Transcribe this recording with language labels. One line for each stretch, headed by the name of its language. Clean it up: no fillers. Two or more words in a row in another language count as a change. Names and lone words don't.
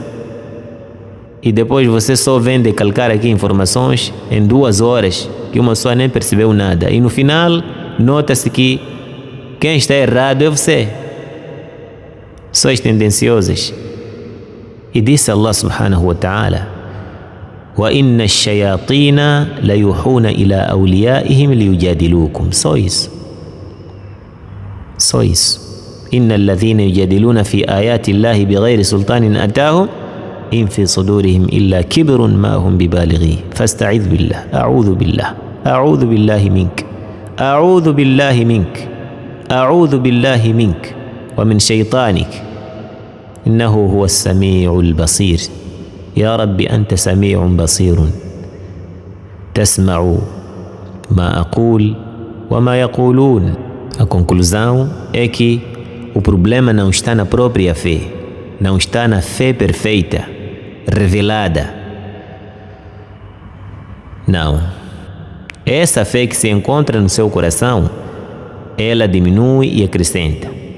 Portuguese: E depois você só vem decalcar aqui informações em 2 horas, que uma pessoa nem percebeu nada. E no final, nota-se que quem está errado é você. Sois tendenciosas. E disse
Arabic: الله سبحانه وتعالى: وَإِنَّ الشَّيَاطِينَ لَيُوحُونَ إِلَىٰ أَوْلِيَائِهِمْ لِيُجَادِلُوكُمْ.
Portuguese: Só isso. Só isso.
Arabic: إِنَّ الَّذِينَ يُجَادِلُونَ فِي آيَاتِ اللَّهِ بِغَيْرِ سُلْطَانٍ أَتَاهُمْ إِنْ فِي صُدُورِهِمْ إِلَّا كِبْرٌ مَا هُمْ بِبَالِغِيهِ فَاسْتَعِذْ بِاللَّهِ. أعوذ بالله، أعوذ بالله منك، أعوذ بالله منك، أعوذ بالله منك ومن شيطانك إنه هو السميع البصير. يا رب أنت سميع بصير تسمع ما أقول وما يقولون.
Portuguese: A conclusão é que o problema não está na própria fé, não está na fé perfeita, revelada. Não. Essa fé que se encontra no seu coração, ela diminui e acrescenta.